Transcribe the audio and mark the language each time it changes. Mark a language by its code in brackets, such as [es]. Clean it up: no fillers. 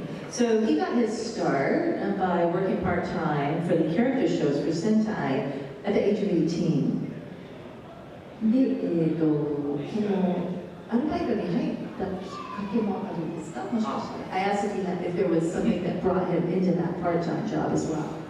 [en] So he got his start by working part-time for the character shows for Sentai at the age of 18. [ja] で、このアルバイトに入ったきっかけもあるんですか、もしかして。 [en] I asked if there was something that brought him into that part-time job as well.